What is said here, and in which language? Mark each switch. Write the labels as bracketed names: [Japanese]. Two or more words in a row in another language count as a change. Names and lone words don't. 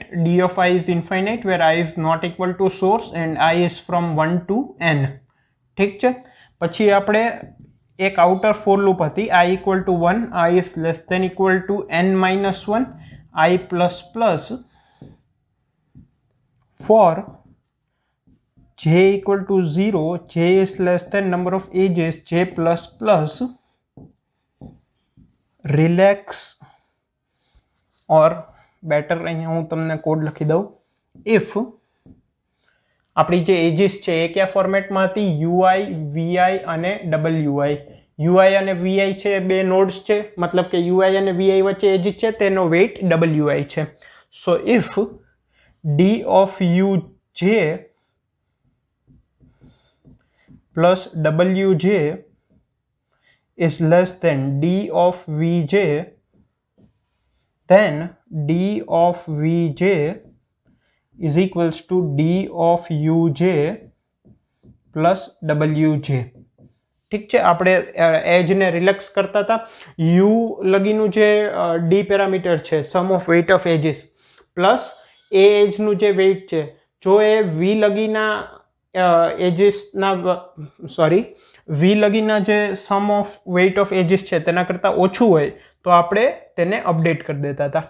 [English] D of I is infinite where I is not equal to source and I is from 1 to n. [Gujarati] ઠીક છે. પછી આપણે એક [English] outer for loop હતી, I equal to 1, I is less than equal to n - 1, I plus plus for j equal to 0, j is less than number of edges, j plus plus relax or better [Gujarati] અહીંયા હું તમને કોડ લખી દઉં. ઇફ આપણી જે એજીસ છે એ કયા ફોર્મેટમાં હતી? યુઆઈ, વીઆઈ અને ડબલ્યુઆઈ. યુઆઈ અને વીઆઈ છે બે નોડ્સ છે, મતલબ કે યુઆઈ અને વીઆઈ વચ્ચે એજીસ છે, તેનો વેઇટ ડબલ્યુઆઈ છે. [English] so if d of uj plus wj is less than d of vj, then d of vj is equals to d of uj plus wj. [Gujarati] ઠીક છે, આપણે એજને રિલેક્સ કરતા હતા. યુ લગીનું જે ડી પેરામીટર છે, [English] sum of weight of edges, [Gujarati] પ્લસ એ એજનું જે વેઇટ છે, જો એ વી લગીના એજીસના વી લગીના જે [English] sum of weight of edges [Gujarati] છે તેના કરતાં ઓછું હોય તો આપણે તેને અપડેટ કરી દેતા હતા.